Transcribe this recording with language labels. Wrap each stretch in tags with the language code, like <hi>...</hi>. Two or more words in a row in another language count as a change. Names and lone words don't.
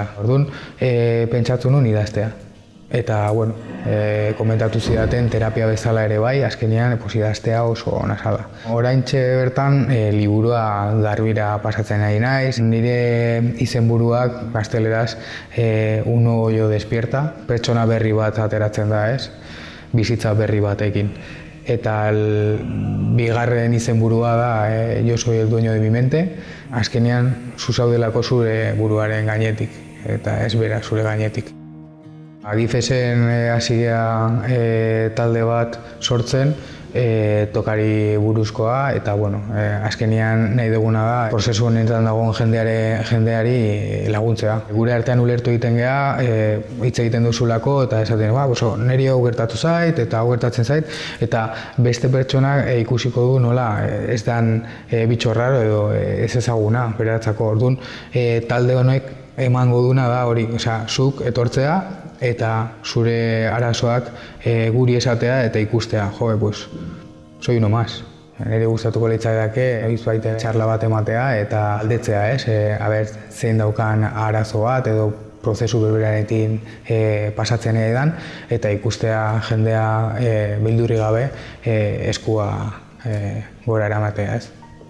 <eu>Orduan, pentsatu nuen idaztea. Eta, komentatu zidaten terapia bezala ere bai, azkenean idaztea oso ona zala. Oraintxe bertan, liburua garbira pasatzen ari naiz. Nire izenburuak gazteleraz</eu> <es>uno hoyo despierta,</es> <eu>pertsona berri bat ateratzen da, ez? Bizitza berri batekin. Eta bigarren izenburua da</eu> <es>yo soy el dueño de mi mente.</es> <eu>Azkenean, zu zaudelako zure buruaren gainetik, eta ez bera zure gainetik. Agifesen hasi gea talde bat sortzen, tokari buruzkoa, eta azkenean nahi duguna da prozesu honetan dagoen jendeari laguntzea. Gure artean ulertu egiten gea, hitz egiten duzulako, eta esaten, niri hau gertatu zait, eta hau gertatzen zait, eta beste pertsonak ikusiko du nola ez dan bitxo raro edo ez ezaguna beratzako. Orduan, talde honek emango duna da hori, zuk etortzea, eta zure arazoak guri esatea eta ikustea,</eu> <es>pues, soy uno más.</es> <eu>Nire gustatuko litzaiake noizbait txarla bat ematea eta aldetzea, zein daukan arazo bat edo prozesu berberarekin pasatzen edan eta ikustea jendea beldurri gabe eskua gora eramatea,</eu>